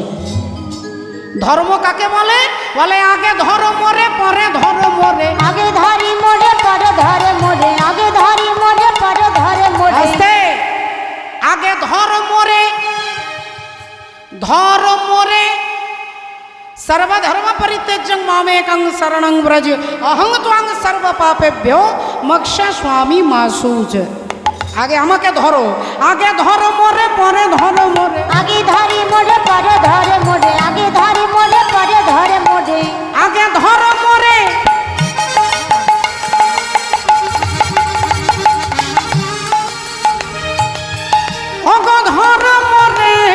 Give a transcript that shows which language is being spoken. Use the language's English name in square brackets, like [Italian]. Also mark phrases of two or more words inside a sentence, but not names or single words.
[Bangla] ধর্ম কাকে বলে? বলে আগে ধরো মরে, পরে ধরো মরে। আগে ধরি মোরে, পরে ধরে মোরে। আগে ধরি মোরে, পরে ধরে মোরে। আস্তে, আগে ধরো মরে, ধরো মরে। [Sanskrit] सर्वधर्म परित्यज्य मामेकं शरणं व्रज अहं त्वां सर्व पापेभ्यो मोक्षयिष्यामि मा शुच। [Bangla] आगे আমাকে ধরো, আগে ধরো মোরে, পরে ধরো মোরে। আগে ধরি মোরে, পরে ধরে মোরে। আগে ধরি মোরে, পরে ধরে মোরে। আগে ধরো মোরে, ওগো ধরো মোরে।